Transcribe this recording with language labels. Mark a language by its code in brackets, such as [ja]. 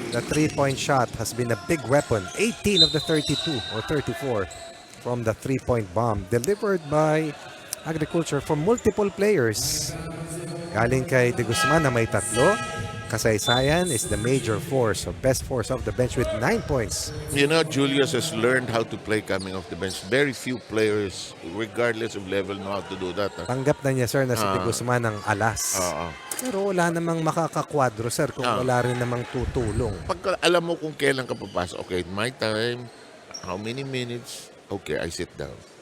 [en] The 3-point shot has been a big weapon. 18 of the 32 or 34 from the 3-point bomb delivered by Agriculture from multiple players. [tl] Galing kay De Guzman na may 3. [en] Kasaysayan is the major force or best force of the bench with 9 points. You know, Julius has learned how to play coming off the bench. Very few players, regardless of level, know how to do that. [tl] Tanggap na niya sir na si De Guzman ng alas. Pero wala namang makakakwadro sir kung wala rin namang tutulong. Pag alam mo kung kailan ka papasok, [en] okay, my time, how many minutes, okay, I sit down.